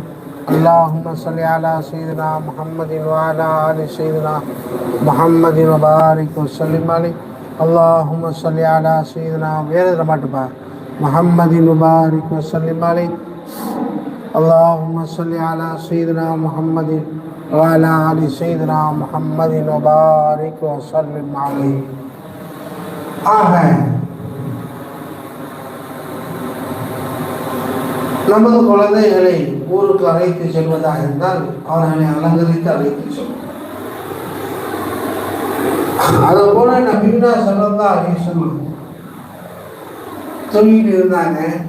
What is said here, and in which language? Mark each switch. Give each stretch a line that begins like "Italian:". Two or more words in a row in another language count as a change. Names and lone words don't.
Arabic: اللهم صل على سيدنا محمد وعلى آل سيدنا محمد وبارك وسلم عليه. اللهم صل على سيدنا محمد وبارك وسلم عليه. اللهم صل على سيدنا محمد وعلى آل سيدنا محمد وبارك وسلم عليه.
Tamil: நமது குழந்தைகளை ஊருக்கு அழைத்து செல்வதாக இருந்தால் அவர்களை அலங்கரித்து அழைத்து செல்வோம். அதை போல நபியுனா
Arabic: صلى الله عليه وسلم
Tamil: சொல்லிட்டு இருந்தாங்க.